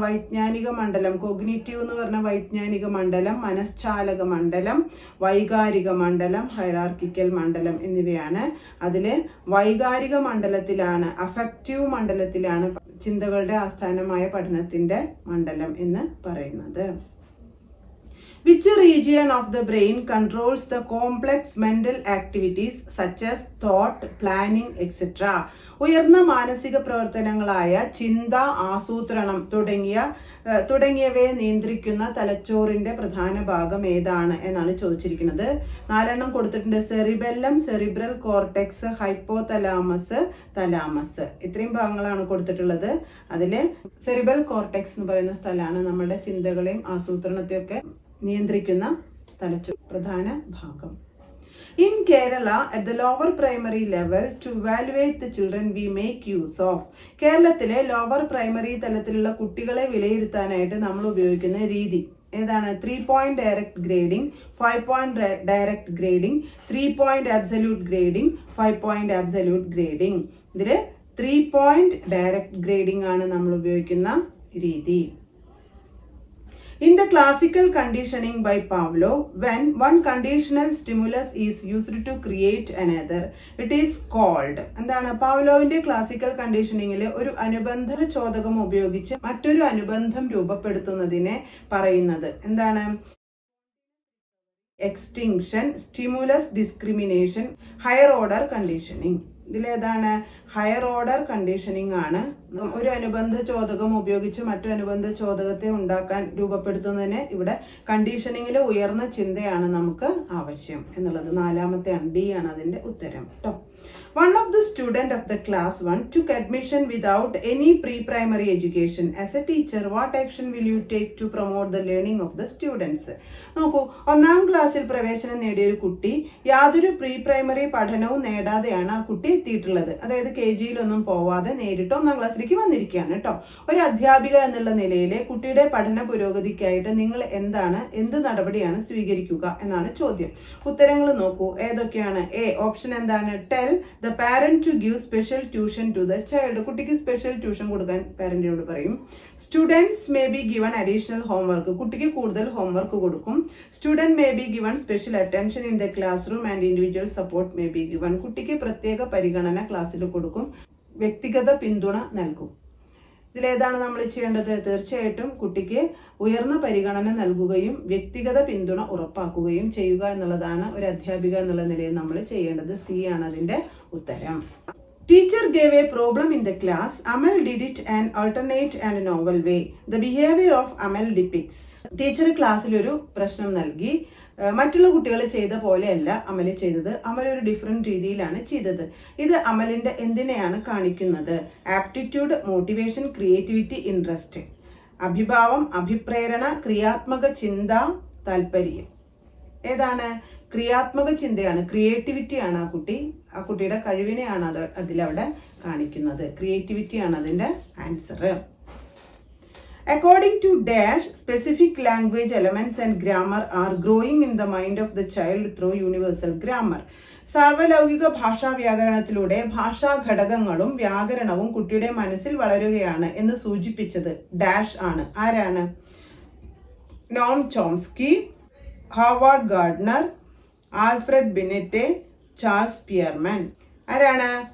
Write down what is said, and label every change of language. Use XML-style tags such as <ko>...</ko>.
<ml>വൈജ്ഞാനിക മണ്ഡലം. കോഗ്നിറ്റീവ് എന്ന് പറഞ്ഞ വൈജ്ഞാനിക മണ്ഡലം, മനഃശാലക മണ്ഡലം, വൈകാരിക മണ്ഡലം, ഹയറാർക്കിക്കൽ മണ്ഡലം എന്നിവയാണ്. അതിൽ വൈകാരിക മണ്ഡലത്തിലാണ്, അഫക്റ്റീവ് മണ്ഡലത്തിലാണ് ചിന്തകളുടെ ആസ്ഥാനമായ പഠനത്തിന്റെ മണ്ഡലം എന്ന് പറയുന്നത്.</ml> <en>Which region of the brain controls the complex mental activities such as thought, planning, etc.?</en> <ml>ഉയർന്ന മാനസിക പ്രവർത്തനങ്ങളായ ചിന്ത, ആസൂത്രണം തുടങ്ങിയവയെ നിയന്ത്രിക്കുന്ന തലച്ചോറിന്റെ പ്രധാന ഭാഗം ഏതാണ് എന്നാണ് ചോദിച്ചിരിക്കുന്നത്. 4 കൊടുത്തിട്ടുണ്ട്. Cerebellum, cerebral cortex, hypothalamus, thalamus. ഇത്രയും ഭാഗങ്ങളാണ് കൊടുത്തിട്ടുള്ളത്. അതിൽ സെറിബ്രൽ കോർട്ടെക്സ് എന്ന് പറയുന്ന സ്ഥലമാണ് നമ്മുടെ ചിന്തകളെയും ആസൂത്രണത്തെയൊക്കെ നിയന്ത്രിക്കുന്ന തലച്ചോർ പ്രധാന ഭാഗം.</ml> <en>In Kerala, at the lower primary level, to evaluate the children, we make use of.</en> <ml>കേരളത്തിലെ ലോവർ പ്രൈമറി തലത്തിലുള്ള കുട്ടികളെ വിലയിരുത്താനായിട്ട് നമ്മൾ ഉപയോഗിക്കുന്ന രീതി ഏതാണ്? 3 point direct grading, 5 point direct grading, 3 point absolute grading, 5 point absolute grading. ഇതിൽ 3 point ഡയറക്റ്റ് ഗ്രേഡിംഗ് ആണ് നമ്മൾ ഉപയോഗിക്കുന്ന രീതി.</ml> <en>In the classical conditioning by Pavlov, when one conditional stimulus is used to create another, it is called.</en> <ml>എന്താണ്? പാവ്ലോവിന്റെ classical കണ്ടീഷനിങ്ങിൽ ഒരു അനുബന്ധ ചോദകം ഉപയോഗിച്ച് മറ്റൊരു അനുബന്ധം രൂപപ്പെടുത്തുന്നതിനെ പറയുന്നത് എന്താണ്? Extinction, stimulus discrimination, higher order conditioning. ഇതിലേതാണ്? ഹയർ ഓർഡർ കണ്ടീഷനിങ് ആണ്. ഒരു അനുബന്ധ ചോദകം ഉപയോഗിച്ച് മറ്റു അനുബന്ധ ചോദകത്തെ ഉണ്ടാക്കാൻ രൂപപ്പെടുത്തുന്നതിന് ഇവിടെ കണ്ടീഷനിങ്ങിലെ ഉയർന്ന ചിന്തയാണ് നമുക്ക് ആവശ്യം എന്നുള്ളത്. 4ാമത്തെയാണ്. ഡി ആണ് അതിന്റെ ഉത്തരം കേട്ടോ.</ml> <en>One of the student of the class 1 took admission without any pre-primary education. As a teacher, what action will you take to promote the learning of the students?</en> <ml>നോക്കൂ, 1ാം ക്ലാസ്സിൽ പ്രവേശനം നേടിയ ഒരു കുട്ടി യാതൊരു പ്രീ പ്രൈമറി പഠനവും നേടാതെയാണ് ആ കുട്ടി എത്തിയിട്ടുള്ളത്. അതായത് KG-യിലൊന്നും പോവാതെ നേരിട്ട് 1ാം ക്ലാസ്സിലേക്ക് വന്നിരിക്കുകയാണ് കേട്ടോ. ഒരു അധ്യാപിക എന്നുള്ള നിലയിൽ കുട്ടിയുടെ പഠന പുരോഗതിക്കായിട്ട് നിങ്ങൾ എന്ത് നടപടിയാണ് സ്വീകരിക്കുക എന്നാണ് ചോദ്യം. ഉത്തരങ്ങൾ നോക്കൂ. ഏതൊക്കെയാണ്? എ ഓപ്ഷൻ എന്താണ്?</ml> <en>Tell the parent to give special tuition to the child.</en> <ml>കുട്ടിക്ക് സ്പെഷ്യൽ ട്യൂഷൻ കൊടുക്കാൻ പാരന്റിനോട് പറയും.</ml> <en>Students may be given additional homework.</en> <ml>കുട്ടിക്ക് കൂടുതൽ ഹോംവർക്ക് കൊടുക്കും.</ml> <en>Student may be given special attention in the classroom and individual support may be given.</en> <ml>കുട്ടിക്ക് പ്രത്യേക പരിഗണന ക്ലാസ്സിൽ കൊടുക്കും. വ്യക്തിഗത പിന്തുണ നൽകും. ഇതിലേതാണ് നമ്മൾ ചെയ്യേണ്ടത്? തീർച്ചയായിട്ടും കുട്ടിക്ക് ഉയർന്ന പരിഗണന നൽകുകയും വ്യക്തിഗത പിന്തുണ ഉറപ്പാക്കുകയും ചെയ്യുക എന്നുള്ളതാണ് ഒരു അധ്യാപിക എന്നുള്ള നിലയിൽ നമ്മൾ ചെയ്യേണ്ടത്. സി ആണ് അതിന്റെ ഉത്തരം.</ml> <en>Teacher gave a problem in the class. Amal did it an alternate and novel way. The behavior of Amal depicts.</en> <ml>Teacher ക്ലാസ്സിൽ ഒരു പ്രശ്നം നൽകി. മറ്റുള്ള കുട്ടികൾ ചെയ്ത പോലെയല്ല അമൽ ചെയ്തത്. അമൽ ഒരു ഡിഫറെന്റ് രീതിയിലാണ് ചെയ്തത്. ഇത് അമലിന്റെ എന്തിനെയാണ് കാണിക്കുന്നത്? Aptitude, motivation, creativity, interest. അഭിഭാവം, അഭിപ്രേരണ, ക്രിയാത്മക ചിന്ത, താല്പര്യം. ഏതാണ്? ക്രിയാത്മക ചിന്തയാണ്, ക്രിയേറ്റിവിറ്റിയാണ്. ആ കുട്ടിയുടെ കഴിവിനെയാണ് അതിലവിടെ കാണിക്കുന്നത്. ക്രിയേറ്റിവിറ്റിയാണ് അതിന്റെ answer.</ml> <en>According to Dash, specific language elements and grammar are growing in the mind of the child through universal grammar.</en> <ml>സാർവലൗകിക ഭാഷാ വ്യാകരണത്തിലൂടെ ഭാഷാ ഘടകങ്ങളും വ്യാകരണവും കുട്ടിയുടെ മനസ്സിൽ വളരുകയാണ് എന്ന് സൂചിപ്പിച്ചത് ഡാഷ് ആണ്. ആരാണ്? Noam Chomsky, Harvard Gardner, Alfred ബിനെറ്റെ, Charles പിയർമാൻ. ആരാണ്?</ml>